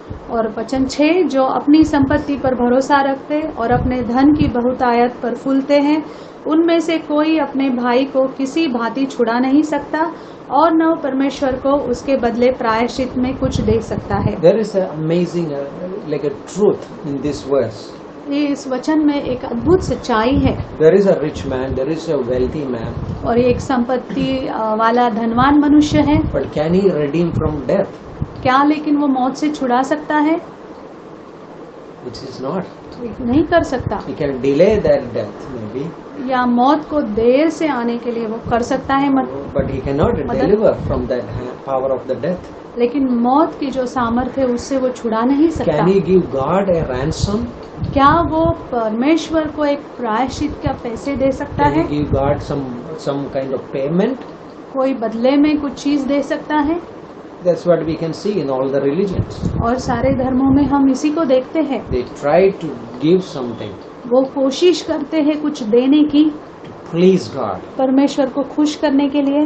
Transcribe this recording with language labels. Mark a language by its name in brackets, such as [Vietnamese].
[Hindi] और वचन 6, जो अपनी संपत्ति पर भरोसा रखते और अपने धन की बहुतायत पर फूलते हैं, उनमें से कोई अपने भाई को किसी भांति छुड़ा नहीं सकता और न परमेश्वर को उसके बदले प्रायश्चित में कुछ दे सकता है। [English] There is an amazing like a truth in this verse. [Hindi] ये इस वचन में एक अद्भुत सच्चाई है। [English] There is a rich man, there is a wealthy man, [Hindi] और ये एक संपत्ति वाला धनवान मनुष्य है, [English] but can he redeem from death? [Hindi] क्या लेकिन वो मौत से छुड़ा सकता है? [English] Which is not. [Hindi] नहीं कर सकता। [English] He can delay that death maybe, [Hindi] या मौत को देर से आने के लिए वो कर सकता है, [English] but he cannot deliver from that power of the death. [Hindi] लेकिन मौत की जो सामर्थ्य है उससे वो छुड़ा नहीं सकता। [English] Can he give God a ransom? [Hindi] क्या वो परमेश्वर को एक प्रायश्चित का पैसे दे सकता [English] Can [Hindi] है? [English] he give God some kind of payment? [Hindi] कोई बदले में कुछ चीज दे सकता है? [English] That's what we can see in all the religions. [Hindi] और सारे धर्मों में हम इसी को देखते हैं। [English] They try to give something [Hindi] वो कोशिश करते हैं कुछ देने की [English] to please God, [Hindi] परमेश्वर को खुश करने के लिए।